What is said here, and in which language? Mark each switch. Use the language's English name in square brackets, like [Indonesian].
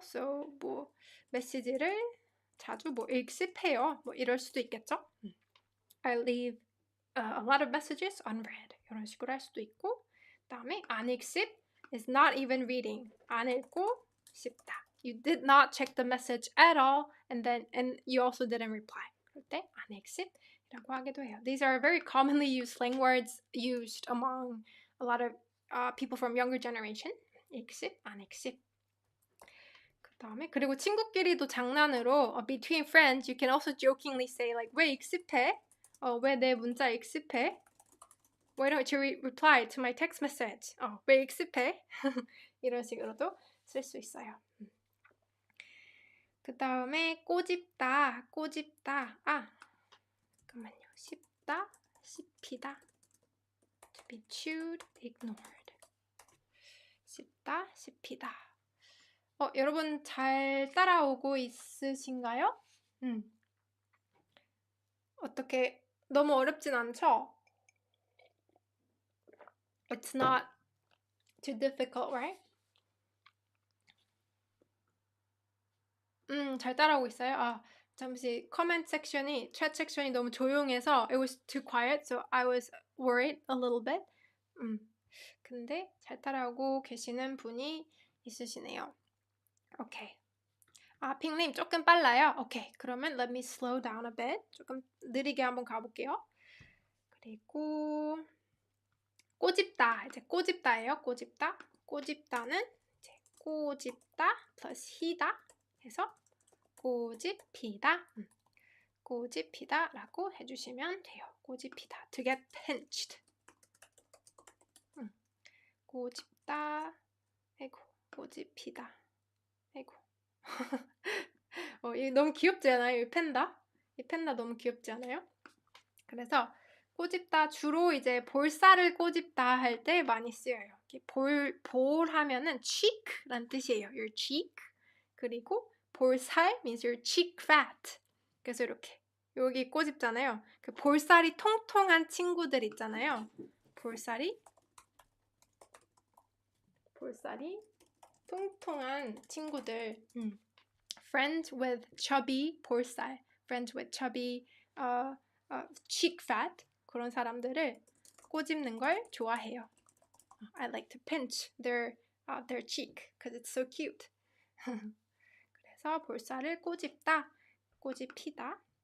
[Korean] So 메시지를 자주 읽씹해요. 이럴 수도 있겠죠. [English] I leave a lot of messages unread. [Korean] 이런 식으로 할 수도 있고, 그다음에 안 읽씹 [English] is not even reading. [Korean] 안 읽고 씹다. [English] You did not check the message at all, and you also didn't reply. [Korean] 그럴 때 안 읽씹이라고 하기도 해요. [English] These are very commonly used slang words used among a lot of people from younger generation. 읽씹, 안 읽씹. [Korean] 그다음에 그리고 친구끼리도 장난으로 [English] between friends you can also jokingly say like [Korean] 왜 익십해? 왜 내 문자 익십해? [English] Why don't you reply to my text message? [Korean] 왜 익십해? 이런 식으로도 쓸 수 있어요. 그 다음에 꼬집다, 꼬집다. 잠깐만요. 씹다, 씹히다. [English] To be chewed, ignored. 씹다, 씹히다. [Korean] 여러분 잘 따라오고 있으신가요? 어떻게 너무 어렵진 않죠? [English] It's not too difficult, right? [Korean] 잘 따라오고 있어요. 잠시 comment 섹션이, chat 섹션이 너무 조용해서 [English] it was too quiet, so I was worried a little bit. [Korean] 근데 잘 따라오고 계시는 분이 있으시네요. 오케이. 핑님 조금 빨라요. 오케이. [English] 그러면 let me slow down a bit. [Korean] 조금 느리게 한번 가볼게요. 그리고 꼬집다. 이제 꼬집다예요. 꼬집다. 꼬집다는 이제 꼬집다 플러스 히다 해서 꼬집히다. 꼬집히다라고 해주시면 돼요. [English] 꼬집히다. To get pinched. [Korean] 꼬집다. 아이고. 꼬집히다. 아이고. 이거 너무 귀엽지 않아요? 이 펜다? 이 펜다 너무 귀엽지 않아요? 그래서 꼬집다 주로 이제 볼살을 꼬집다 할 때 많이 쓰여요. 볼 하면은 cheek란 뜻이에요. [English] Your cheek. 그리고 볼살 means your cheek fat. [Korean] 그래서 이렇게 여기 꼬집잖아요. 그 볼살이 통통한 친구들 있잖아요. 볼살이 통통한 친구들. [English] Friends with chubby 볼살. Friends with chubby cheek fat. [Korean] 그런 사람들을 꼬집는 걸 좋아해요. [English] I like to pinch their cheek because it's so cute. [Korean] 그래서 볼살을 꼬집다, 꼬집히다.